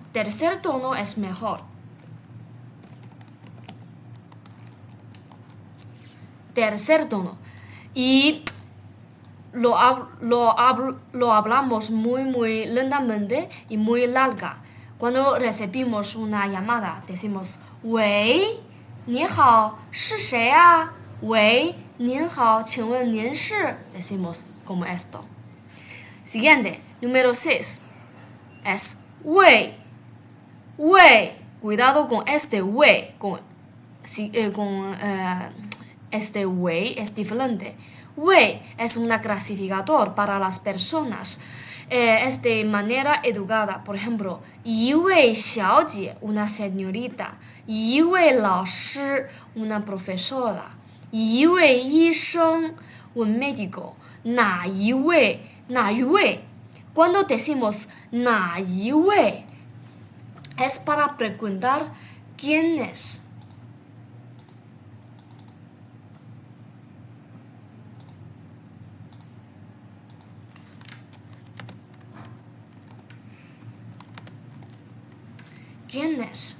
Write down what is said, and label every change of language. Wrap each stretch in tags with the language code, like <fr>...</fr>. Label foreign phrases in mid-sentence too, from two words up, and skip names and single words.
<es>Tercer tono es mejor. Tercer tono. Y lo hablamos muy lentamente y muy larga. Cuando recibimos una llamada, decimos</es> <zh>喂你好是谁啊喂您好请问您是</zh> <es>decimos como esto. Siguiente, número 6 es 喂 cuidado con este 喂 este 喂 es diferente. 喂 es un clasificador para las personas. es de manera educada. Por ejemplo,</es> <zh>一位小姐</zh> <es>una señorita,</es> <zh>一位老师</zh> <es>una profesora,</es> <zh>一位医生</zh> <es>un médico,</es> <zh>哪一位</zh> <es>Cuando decimos</es> <zh>哪一位</zh> <es>es para preguntar quién es. ¿Quién es?</es>